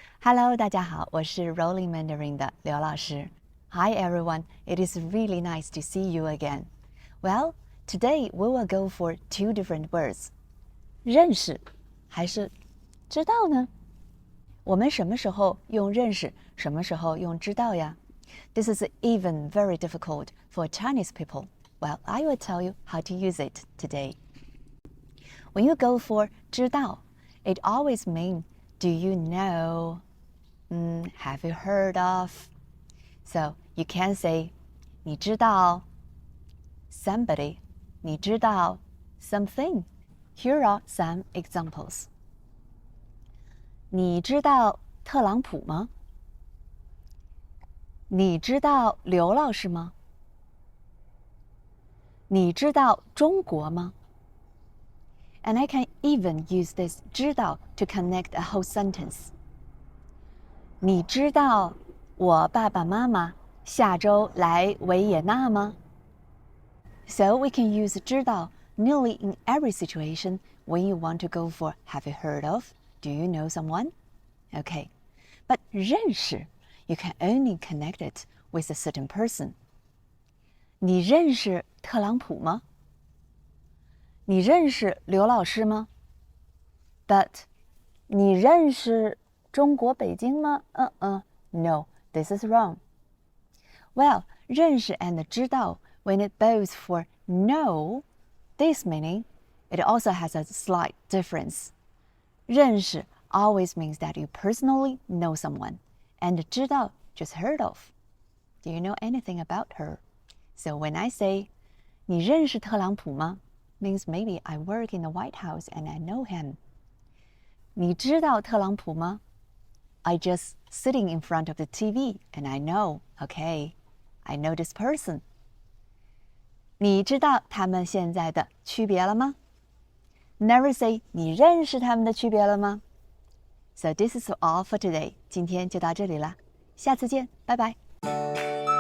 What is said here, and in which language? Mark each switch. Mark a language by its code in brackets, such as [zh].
[zh] Hello， 大家好，我是 Rolling Mandarin 的刘老师。 [en] Hi everyone, it is really nice to see you again. Well, today we will go for two different words. [zh] 认识还是知道呢？我们什么时候用认识，什么时候用知道呀？ [en] This is even very difficult for Chinese people. Well, I will tell you how to use it today. When you go for 知道, it always means do you know? Have you heard of? So you can say 你知道 somebody, 你知道 something. Here are some examples. [zh] 你知道特朗普吗？你知道刘老师吗？你知道中国吗？ [en] And I can even use this 知道 to connect a whole sentence. [zh] 你知道我爸爸妈妈下周来维也纳吗？ [en] So we can use 知道 nearly in every situation when you want to go for have you heard of? Do you know someone? Okay. But 认识 you can only connect it with a certain person. [zh] 你认识特朗普吗？你认识刘老师吗？ [en] But [zh] 你认识中国北京吗？ [en] No, this is wrong. Well, 认识 and 知道 when it both for know, this meaning, it also has a slight difference. 认识 always means that you personally know someone, and 知道 just heard of. Do you know anything about her? So when I say [zh] 你认识特朗普吗？ [en] means maybe I work in the White House and I know him. [zh] 你知道特朗普吗？ [en] I just sitting in front of the TV and I know, okay, I know this person. [zh] 你知道他们现在的区别了吗？ [en] Never say [zh] 你认识他们的区别了吗？ [en] So this is all for today. [zh] 今天就到这里了，下次见，拜拜。